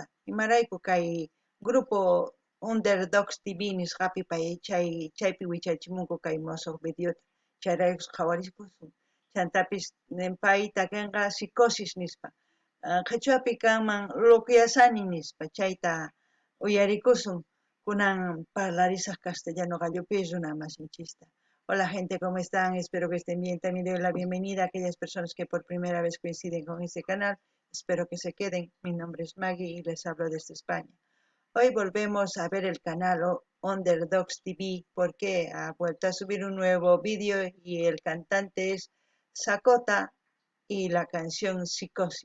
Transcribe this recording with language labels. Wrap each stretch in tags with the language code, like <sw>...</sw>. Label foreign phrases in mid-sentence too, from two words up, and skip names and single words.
<qu>Imarayku kay grupo Underdogs TV nisqapi chaypi wichachimunku kay musuq videota. Chayraykus qhawarispusun. Chantapis payta kanqa psicosis nispa. Qhachuapi kanman Lokiasani nispa chayta uyarikusun kunan parlarisaq castellano gallopi runa masinchista.</qu> <es>Hola gente, ¿cómo están? Espero que estén bien. También doy la bienvenida a aquellas personas que por primera vez coinciden con este canal. Espero que se queden. Mi nombre es Maggie y les hablo desde España. Hoy volvemos a ver el canal Underdogs TV porque ha vuelto a subir un nuevo vídeo y el cantante es Sakota y la canción Psicosis.</es>